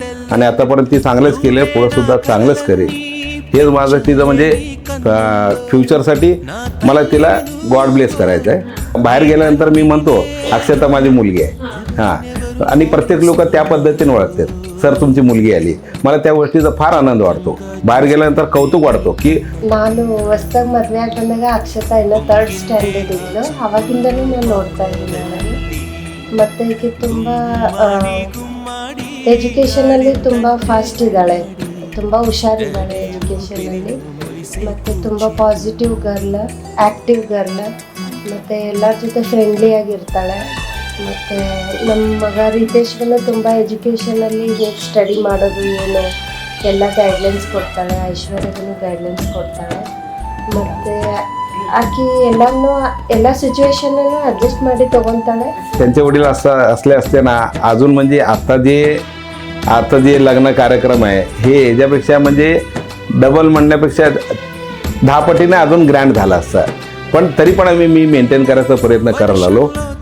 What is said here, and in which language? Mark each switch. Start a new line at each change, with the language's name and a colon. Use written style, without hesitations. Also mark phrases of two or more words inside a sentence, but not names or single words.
Marathi: आणि आतापर्यंत ती चांगलंच केलं आहे, पुढंसुद्धा चांगलंच करेल. हेच माझं तिचं म्हणजे फ्युचरसाठी मला तिला
English: God bless
Marathi: करायचं आहे. बाहेर गेल्यानंतर मी म्हणतो अक्षता माझी मुलगी आहे. हां, आणि प्रत्येक लोक त्या पद्धतीने ओळखतात. सर तुमची मुलगी आली. मला त्या गोष्टीचा फार आनंद वाटतो. बाहेर गेल्यानंतर कौतुक वाटतो की
Kannada: ನಾನು ಹೊಸ್ದಾಗಿ ಮದುವೆ ಆಗಿ ಬಂದಾಗ ಅಕ್ಷತಾ ಇನ್ನೂ 3rd ಸ್ಟ್ಯಾಂಡರ್ಡ್ ಇದ್ಲು. ಆವಾಗಿಂದಲೂ ನಾನು ನೋಡ್ತಾ ಇದ್ದೀನಿ ನನಗೆ. ಮತ್ತು ಈಕೆ ತುಂಬ ಎಜುಕೇಷನಲ್ಲಿ ತುಂಬ ಫಾಸ್ಟ್ ಇದ್ದಾಳೆ, ತುಂಬ ಹುಷಾರಿದ್ದಾಳೆ ಎಜುಕೇಷನಲ್ಲಿ. ಮತ್ತು ತುಂಬ
English: positive girl, active girl.
Kannada: ಮತ್ತು ಎಲ್ಲರ ಜೊತೆ ಫ್ರೆಂಡ್ಲಿಯಾಗಿರ್ತಾಳೆ. ಮತ್ತು ನಮ್ಮ ಮಗ ರಿತೇಶ್ಗೂ ತುಂಬ ಎಜುಕೇಷನಲ್ಲಿ ಹೇಗೆ ಸ್ಟಡಿ ಮಾಡೋದು ಏನು ಎಲ್ಲ ಗೈಡ್ಲೈನ್ಸ್ ಕೊಡ್ತಾಳೆ. ಐಶ್ವರ್ಯಗೂ ಗೈಡ್ಲೈನ್ಸ್ ಕೊಡ್ತಾಳೆ. ಮತ್ತು आखी ಎಲ್ಲ सिच्युएशनला ॲडजस्ट ಮಾಡಿ तगोंताळे.
Marathi: त्यांचे वडील असले असते ना अजून म्हणजे आता जे लग्न कार्यक्रम आहे हे याच्यापेक्षा म्हणजे डबल म्हणण्यापेक्षा 10 पटीने अजून ग्रँड झाला असता. पण तरी पण मी मेंटेन करायचा प्रयत्न करायला लागलो.